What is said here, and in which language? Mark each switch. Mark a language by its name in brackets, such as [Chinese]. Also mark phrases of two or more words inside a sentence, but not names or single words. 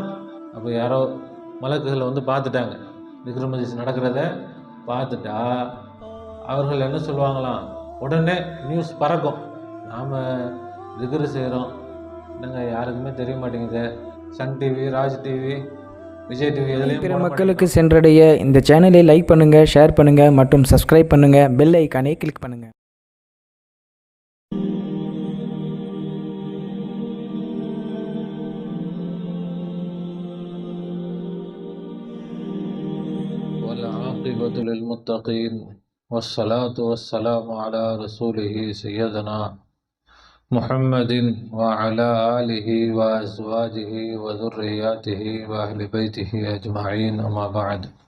[Tamil] அப்போ யாரோ மலக்குகள் வந்து பார்த்துட்டாங்க, திக்ர் மஜ்லிஸ் நடக்கிறத பார்த்துட்டா அவர்கள் என்ன சொல்லுவாங்களாம், உடனே நியூஸ் பறக்கும். நாம் திக்ர் செய்கிறோம், என்னங்க யாருக்குமே தெரிய மாட்டேங்குது. சன் டிவி, ராஜ் டிவி, விஜய் டிவி எதுலேயும் பிற மக்களுக்கு சென்றடைய இந்த சேனலை லைக் பண்ணுங்கள், ஷேர் பண்ணுங்கள் மற்றும் சப்ஸ்கிரைப் பண்ணுங்கள். பெல் ஐக்கானை கிளிக் பண்ணுங்கள். [Arabic] والعاقبة للمتقين والصلاة والسلام على رسوله سيدنا محمد وعلى آله وأزواجه وذرياته وأهل بيته أجمعين، أما بعد.